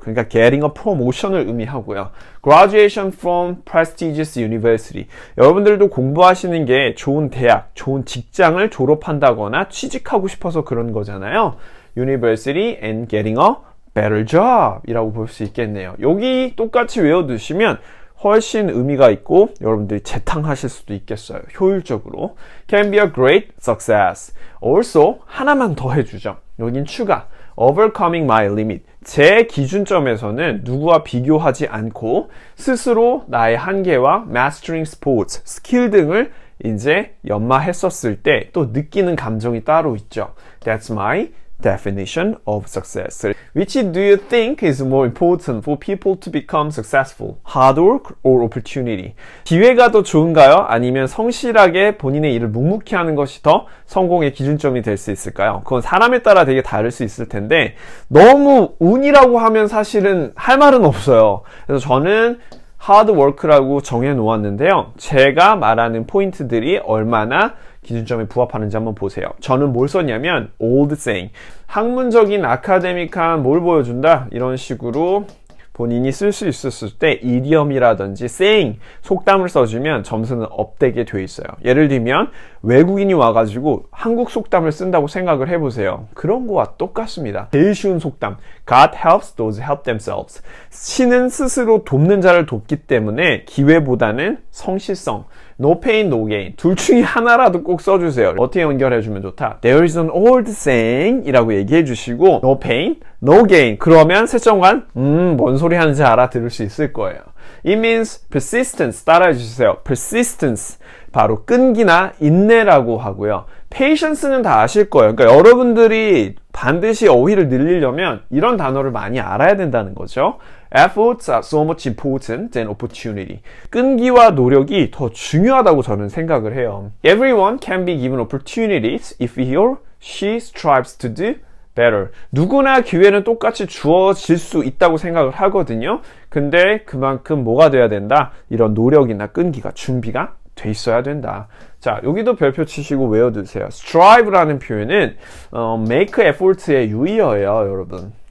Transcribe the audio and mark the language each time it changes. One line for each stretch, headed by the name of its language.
Korean: 그러니까 getting a promotion을 의미하고요.
English: Graduation from prestigious university.
Korean: 여러분들도 공부하시는 게 좋은 대학, 좋은 직장을 졸업한다거나 취직하고 싶어서 그런 거잖아요.
English: University and getting a better job
Korean: 이라고 볼 수 있겠네요. 여기 똑같이 외워두시면 훨씬 의미가 있고 여러분들이 재탕하실 수도 있겠어요. 효율적으로.
English: Can be a great success.
Korean: Also 하나만 더 해주죠. 여긴 추가.
English: Overcoming my limit.
Korean: 제 기준점에서는 누구와 비교하지 않고 스스로 나의 한계와
English: mastering sports,
Korean: 스킬 등을 이제 연마했었을 때 또 느끼는 감정이 따로 있죠.
English: That's my definition of success. Which do you think is more important for people to become successful? Hard work or opportunity?
Korean: 기회가 더 좋은가요? 아니면 성실하게 본인의 일을 묵묵히 하는 것이 더 성공의 기준점이 될 수 있을까요? 그건 사람에 따라 되게 다를 수 있을 텐데 너무 운이라고 하면 사실은 할 말은 없어요. 그래서 저는 hard work라고 정해 놓았는데요. 제가 말하는 포인트들이 얼마나 기준점에 부합하는지 한번 보세요. 저는 뭘 썼냐면 old saying. 학문적인 아카데믹한 뭘 보여준다? 이런 식으로 본인이 쓸 수 있었을 때 이디엄이라든지 saying, 속담을 써주면 점수는 업되게 돼 있어요. 예를 들면 외국인이 와가지고 한국 속담을 쓴다고 생각을 해보세요. 그런 거와 똑같습니다. 제일 쉬운 속담.
English: God helps those who help themselves.
Korean: 신은 스스로 돕는 자를 돕기 때문에 기회보다는 성실성.
English: No pain, no gain.
Korean: 둘 중에 하나라도 꼭 써주세요. 어떻게 연결해주면 좋다?
English: There is an old saying
Korean: 이라고 얘기해 주시고
English: No pain, no gain.
Korean: 그러면 세정관 뭔 소리 하는지 알아들을 수 있을 거예요.
English: It means persistence.
Korean: 따라해 주세요.
English: persistence.
Korean: 바로 끈기나 인내라고 하고요. patience는 다 아실 거예요. 그러니까 여러분들이 반드시 어휘를 늘리려면 이런 단어를 많이 알아야 된다는 거죠.
English: Efforts are so much important than opportunity.
Korean: 끈기와 노력이 더 중요하다고 저는 생각을 해요.
English: Everyone can be given opportunities if he or she strives to do better.
Korean: 누구나 기회는 똑같이 주어질 수 있다고 생각을 하거든요. 근데 그만큼 뭐가 돼야 된다? 이런 노력이나 끈기가 준비가 돼 있어야 된다. 자, 여기도 별표 치시고 외워두세요. strive라는 표현은 make effort의 유의어예요, 여러분.